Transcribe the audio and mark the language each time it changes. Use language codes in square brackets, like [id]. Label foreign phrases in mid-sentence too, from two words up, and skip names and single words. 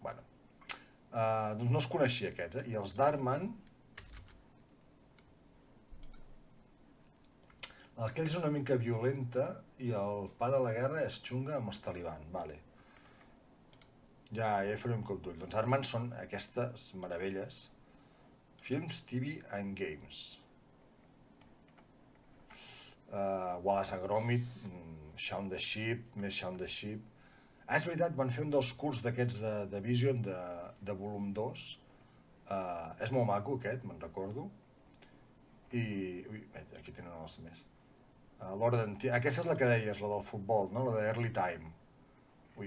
[ca] Bueno, doncs no es coneixia aquest, I els d'Aardman... Aquell és una mica violenta i el pa de la guerra és xunga amb els talibans, vale. Ja hi faré un cop d'ull. Doncs Armand són aquestes meravelles. [en] Films, TV and Games. [ca] Wallace and Gromit, Shaun the Sheep, més Shaun the Sheep. És veritat, van fer un dels curts d'aquests de Vision de volum 2. És molt maco aquest, me'n recordo. I... Ui, aquí tenen els més. Aquesta és la que deies, la del futbol, no? La de Early Time. Ui.